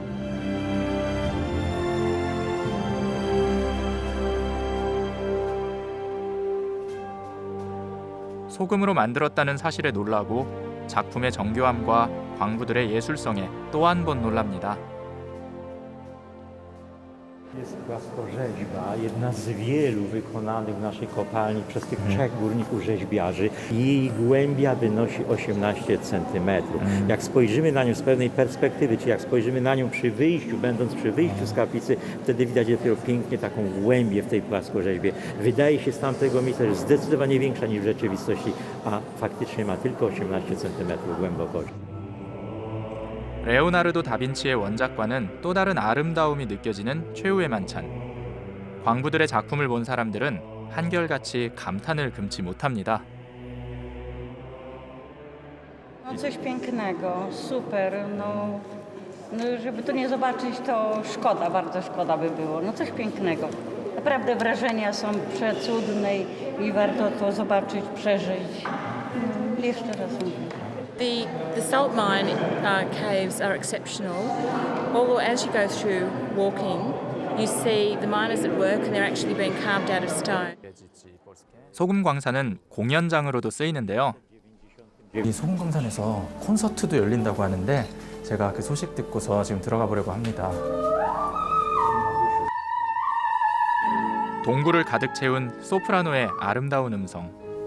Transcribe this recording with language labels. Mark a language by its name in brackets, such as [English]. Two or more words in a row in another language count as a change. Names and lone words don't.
[Korean] 소금으로 만들었다는 사실에 놀라고 작품의 정교함과 광부들의 예술성에 또 한 번 놀랍니다. [Polish] Jest płaskorzeźba, jedna z wielu wykonanych w naszej kopalni przez tych 3 górników rzeźbiarzy. Jej głębia wynosi 18 cm. Jak spojrzymy na nią z pewnej perspektywy, czy jak spojrzymy na nią przy wyjściu, będąc przy wyjściu z kaplicy, wtedy widać dopiero pięknie taką głębię w tej płaskorzeźbie. Wydaje się z tamtego miejsca, że zdecydowanie większa niż w rzeczywistości, a faktycznie ma tylko 18 cm głębokości. [Korean] 레오나르도 다빈치의 원작과는 또 다른 아름다움이 느껴지는 최후의 만찬. 광부들의 작품을 본 사람들은 한결같이 감탄을 금치 못합니다. [Polish] No coś pięknego, super, no żeby to nie zobaczyć, to szkoda, bardzo szkoda by było, no coś pięknego. Naprawdę wrażenia są przecudne i warto to zobaczyć, przeżyć. Jeszcze raz mówię. [English] The salt mine caves are exceptional. Although as you go through walking, you see the miners at work and they're actually being carved out of stone. [Korean] 소금 광산은 공연장으로도 쓰이는데요. 이 소금 광산에서 콘서트도 열린다고 하는데 제가 그 소식 듣고서 지금 들어가 보려고 합니다. 동굴을 가득 채운 소프라노의 아름다운 음성.